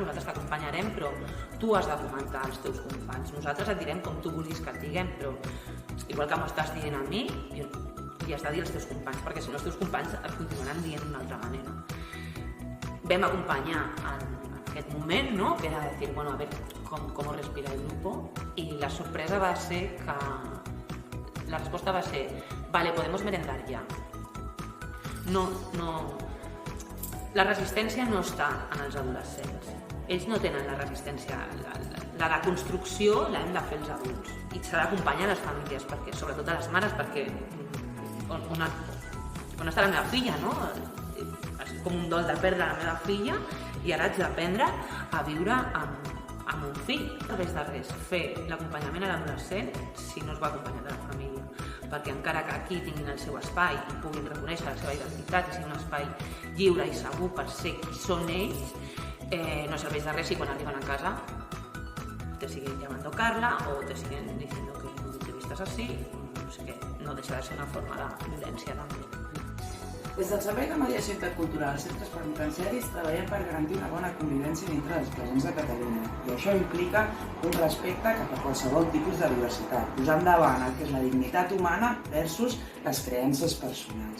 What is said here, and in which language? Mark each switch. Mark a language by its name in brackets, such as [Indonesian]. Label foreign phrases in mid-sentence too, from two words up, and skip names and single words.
[Catalan] Nosaltres t'acompanyarem, però tu has de comentar als teus companys. Nosaltres et direm com tu vulguis que et diguem, però igual que m'ho estàs dient a mi, li has de dir als teus companys, perquè si no els teus companys et continuaran dient d'una altra manera. Vam acompanyar en aquest moment, ¿no? [Spanish] Que era decir, bueno, a ver cómo respira el grupo, y la sorpresa va a ser que la respuesta va a ser, vale, podemos merendar ya. [Catalan] La resistència no està en els adolescents. Ells no tenen la resistència. La deconstrucció l'hem de fer els adults. I s'ha d'acompanyar les famílies, perquè, sobretot a les mares, perquè on està la meva filla, no? És com un dol de perdre la meva filla i ara haig d'aprendre a viure amb un fill. No serveix de res fer l'acompanyament a l'adolescent si no es va acompanyar de la família, perquè encara que aquí tinguin el seu espai i puguin reconèixer la seva identitat i sigui un espai lliure i segur per ser qui són ells, no serveix de res si quan arriben a casa [Spanish] te siguen llamando Carla o te siguen diciendo que no te vistas así, [Catalan] no sé què, no deixa de ser una forma de violència també. Des del Servei de Mediació Intercultural als centres penitenciaris treballem per garantir una bona convivència dintre dels presents de Catalunya i això implica un respecte cap a qualsevol tipus de diversitat, posant davant el que és la dignitat humana versus les creences personals.